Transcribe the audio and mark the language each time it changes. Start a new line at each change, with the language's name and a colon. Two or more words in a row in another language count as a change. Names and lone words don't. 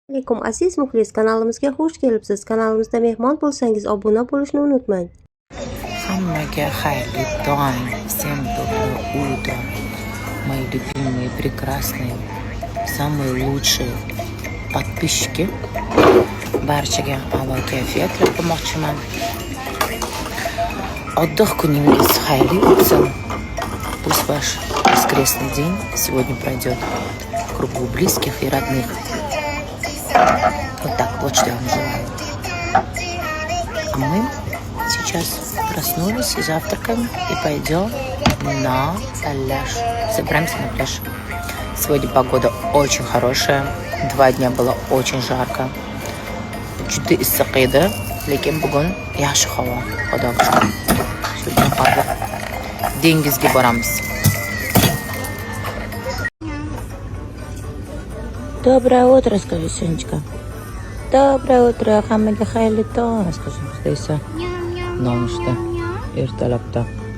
Uzbek: Alaykum aziz muxlis, kanalimizga xush kelibsiz. Kanalimizda mehmon bo'lsangiz obuna bo'lishni unutmang. Hammaga xayrli tong.
Russian: Всем доброе утро. Мои любимые, прекрасные, самые лучшие подписчики.
Uzbek: Barchaga avval kayfiyat qilmoqchiman. Отдых kuningiz xayrli o'tsin.
Russian: Пусть ваш воскресный день сегодня пройдет в кругу близких и родных. Вот так, вот что я вам желаю. А мы сейчас проснулись, завтракаем и пойдем на пляж. Собираемся на пляж. Сегодня погода очень хорошая. 2 дня было очень жарко.
Uzbek: Juda issiq edi, lekin bugun yaxshi havo. Xudoga shukr. Сегодня hozir dengizga boramiz.
Russian: Доброе утро, скажи, Сонечка. Доброе утро,
Uzbek: hammaga xayrli tong, скажи, esa. Nonushta ertalabda